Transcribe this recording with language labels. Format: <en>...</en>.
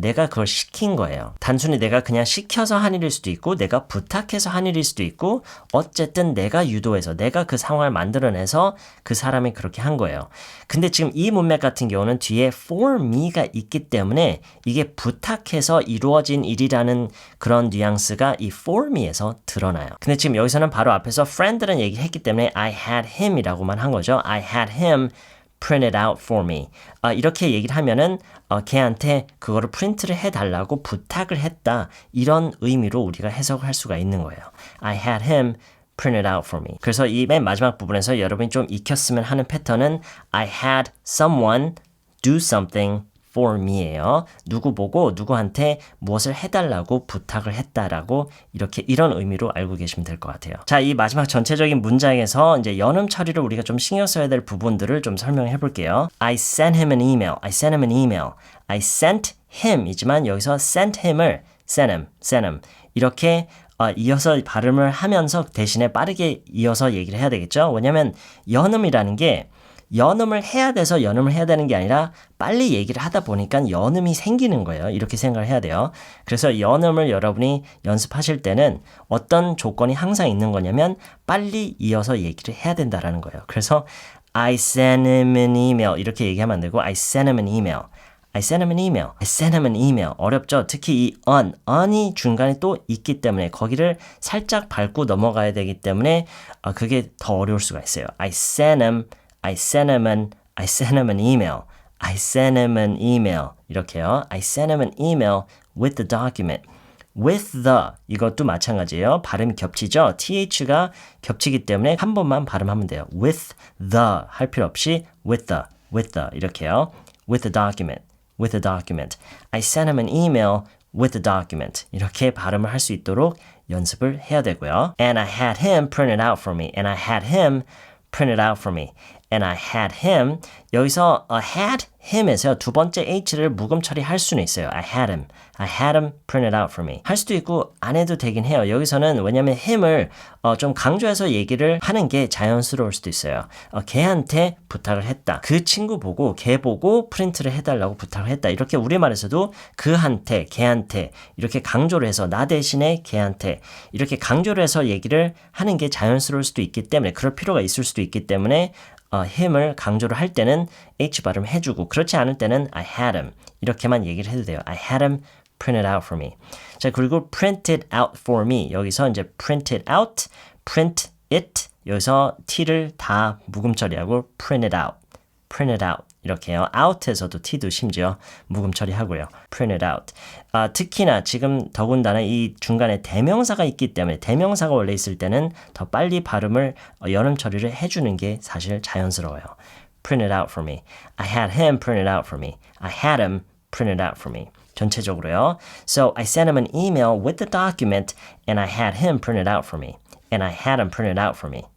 <ko>내가 그걸 시킨 거예요. 단순히 내가 그냥 시켜서 한 일일 수도 있고 내가 부탁해서 한 일일 수도 있고 어쨌든 내가 유도해서 내가 그 상황을 만들어내서 그 사람이 그렇게 한 거예요. 근데 지금 이 문맥 같은 경우는 뒤에 for me가 있기 때문에 이게 부탁해서 이루어진 일이라는 그런 뉘앙스가 이 for me에서 드러나요. 근데 지금 여기서는 바로 앞에서 friend라는 얘기를 했기 때문에</ko> <en>I had him</en> <ko>이라고만 한 거죠.</ko> <en>I had him print it out for me.</en> <ko>이렇게 얘기를 하면은 걔한테 그거를 프린트를 해달라고 부탁을 했다. 이런 의미로 우리가 해석을 할 수가 있는 거예요.</ko> <en>I had him print it out for me.</en> <ko>그래서 이 맨 마지막 부분에서 여러분이 좀 익혔으면 하는 패턴은</ko> <en>I had someone do something for me</en> <ko>예요. 누구 보고 누구한테 무엇을 해달라고 부탁을 했다라고 이런 의미로 알고 계시면 될 것 같아요. 자, 이 마지막 전체적인 문장에서 이제 연음 처리를 우리가 좀 신경 써야 될 부분들을 좀 설명해 볼게요.</ko> <en>I sent him an email. I sent him</en> <ko>이지만 여기서 sent him을 sent him 이렇게 이어서 발음을 하면서 대신에 빠르게 이어서 얘기를 해야 되겠죠. 왜냐하면 연음이라는 게 연음을 해야 돼서 연음을 해야 되는 게 아니라 빨리 얘기를 하다 보니까 연음이 생기는 거예요. 이렇게 생각을 해야 돼요. 그래서 연음을 여러분이 연습하실 때는 어떤 조건이 항상 있는 거냐면 빨리 이어서 얘기를 해야 된다라는 거예요. 그래서</ko> <en>I sent him an email</en> <ko>이렇게 얘기하면 안 되고</ko> <en>I sent him an email. I sent him an email. I sent him an email.</en> <ko>어렵죠? 특히 이 on이 중간에 또 있기 때문에 거기를 살짝 밟고 넘어가야 되기 때문에 그게 더 어려울 수가 있어요.</ko> <en>I sent him an email. I sent him an email.</en> <ko>이렇게요.</ko> <en>I sent him an email with the document.</en> <ko>with the 이것도 마찬가지예요. 발음이 겹치죠. th가 겹치기 때문에 한 번만 발음하면 돼요. with the 할 필요 없이 with the 이렇게요.</ko> <en>with the document. with the document. I sent him an email with the document.</en> <ko>이렇게 발음을 할 수 있도록 연습을 해야 되고요.</ko> <en>And I had him print it out for me. And I had him print it out for me. And I had him.</en> <ko>여기서 had him에서 두 번째 h를 묵음 처리할 수는 있어요.</ko> <en>I had him print it out for me.</en> <ko>할 수도 있고 안 해도 되긴 해요. 여기서는 왜냐면 him을 좀 강조해서 얘기를 하는 게 자연스러울 수도 있어요. 걔한테 부탁을 했다. 그 친구 보고 걔 보고 프린트를 해달라고 부탁을 했다. 이렇게 우리말에서도 그한테, 걔한테 이렇게 강조를 해서 나 대신에 걔한테 이렇게 강조를 해서 얘기를 하는 게 자연스러울 수도 있기 때문에 그럴 필요가 있을 수도 있기 때문에 him을 강조를 할 때는 h 발음 해주고 그렇지 않을 때는</ko> <en>I had him 이렇게만 얘기를 해도 돼요. I had him print it out for me.</en> <ko>자 그리고 print it out for me 여기서 이제</ko> <en>print it out, print it</en> <ko>여기서 t를 다 묵음 처리하고 print it out 이렇게요. out에서도 t도 심지어 묵음 처리하고요.</ko> <en>print it out.</en> <ko>특히나 지금 더군다나 이 중간에 대명사가 있기 때문에 대명사가 원래 있을 때는 더 빨리 발음을 연음 처리를 해주는 게 사실 자연스러워요.</ko> <en>print it out for me. I had him print it out for me. I had him print it out for me.</en> <ko>전체적으로요.</ko> <en>So I sent him an email with the document and I had him print it out for me. And I had him print it out for me.</en>